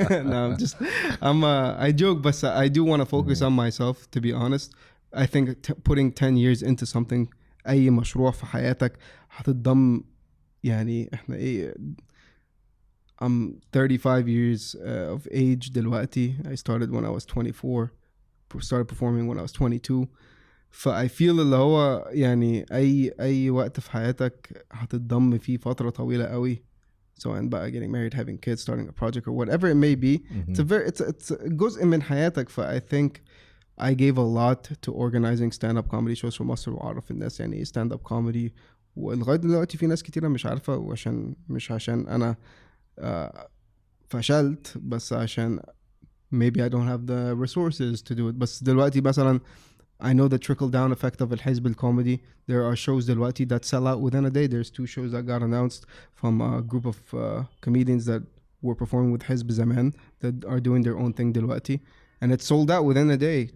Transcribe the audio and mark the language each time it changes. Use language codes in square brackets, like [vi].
[en] No, I joke, but I do want to focus on myself, to be honest. I think putting 10 years into something, [ar] أي مشروع في حياتك هتتضم يعني احنا ايه. [en] I'm 35 years of age دلوقتي. I started when I was 24. Started performing when I was 22. I feel [ar] اللي هو يعني أي وقت في حياتك هتتضم فيه فترة طويلة قوي. [en] So and by getting married, having kids, starting a project or whatever it may be, it goes in [ar] من حياتك. [en] I think I gave a lot to organizing stand-up comedy shows [ar] في مصر وأعرف الناس يعني إيه [en] stand-up comedy. [ar] ولغاية دلوقتي في ناس كتيرة مش عارفة، وعشان مش عشان أنا فشلت، بس عشان [en] maybe I don't have the resources to do it. [ar] بس دلوقتي مثلا [en] I know the trickle down effect of الحزب الكوميدي. There are shows دلوقتي that sell out within a day. There's 2 shows that got announced from a group of comedians that were performing with حزب زمان that are doing their own thing دلوقتي, and it's sold out within a day.